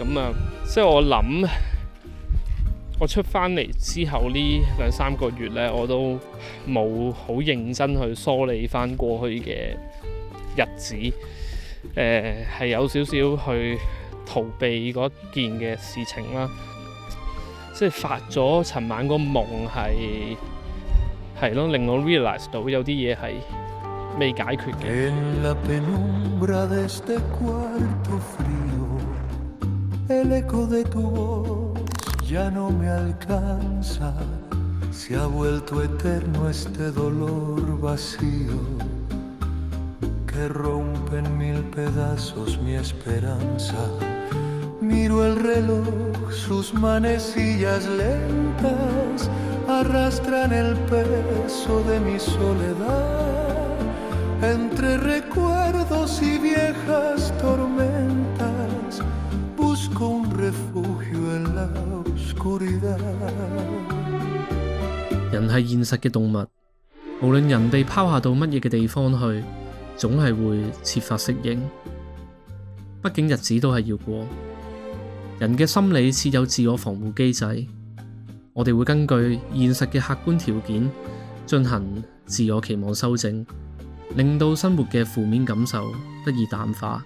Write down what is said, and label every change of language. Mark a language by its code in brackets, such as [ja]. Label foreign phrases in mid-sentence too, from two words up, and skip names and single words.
[yue] 咁啊，即係我諗我出翻嚟之後呢2-3個月咧，我都冇好認真去梳理翻過去嘅日子，係有少少去逃避嗰件嘅事情啦。即係發咗尋晚個夢係咯，令我 realize 到有啲嘢係未解決嘅。 [es] Ya no me alcanza, se ha vuelto eterno este dolor vacío que rompe en 1000 pedazos mi esperanza. Miro el reloj, sus manecillas lentas arrastran el peso de mi soledad. Entre recuerdos y viejas tormentas busco un refugio en la oscuridad。 [yue] 人係現實嘅動物，無論人被拋下到乜嘢嘅地方去，總係會設法適應。畢竟日子都係要過，人嘅心理設有自我防護機制，我哋會根據現實嘅客觀條件進行自我期望修正，令到生活嘅負面感受得以淡化。